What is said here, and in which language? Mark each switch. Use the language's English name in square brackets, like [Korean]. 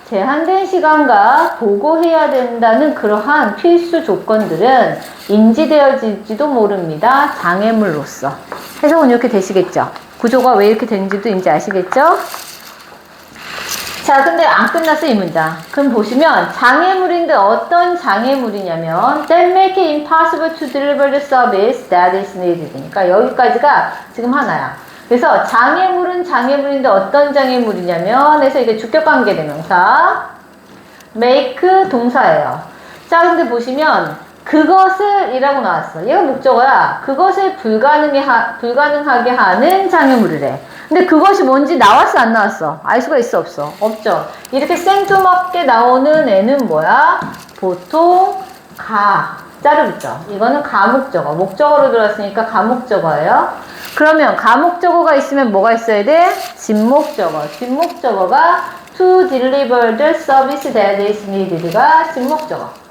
[Korean] 제한된 시간과 보고해야 된다는 그러한 필수 조건들은 인지되어질지도 모릅니다. 장애물로서. 해석은 이렇게 되시겠죠? 구조가 왜 이렇게 되는지도 이제 아시겠죠? 자, 근데 안 끝났어, 이 문장. 그럼 보시면 장애물인데 어떤 장애물이냐면 [English] that make it impossible to deliver the service that is needed. [Korean] 그러니까 여기까지가 지금 하나야. 그래서 장애물은 장애물인데 어떤 장애물이냐면 해서 이게 주격관계 대명사 make 동사예요. 자, 근데 보시면 그것을 이라고 나왔어. 얘가 목적어야. 그것을 불가능하게 하는 장애물이래. 근데 그것이 뭔지 나왔어 안 나왔어? 알 수가 있어 없어? 없죠. 이렇게 생뚱맞게 나오는 애는 뭐야? 보통 자를 붙죠. 이거는 가목적어. 목적어로 들어왔으니까 가목적어예요. 그러면 가목적어가 있으면 뭐가 있어야 돼? 진목적어. [English] 진목적어가 to deliver the service that is needed가 진목적어.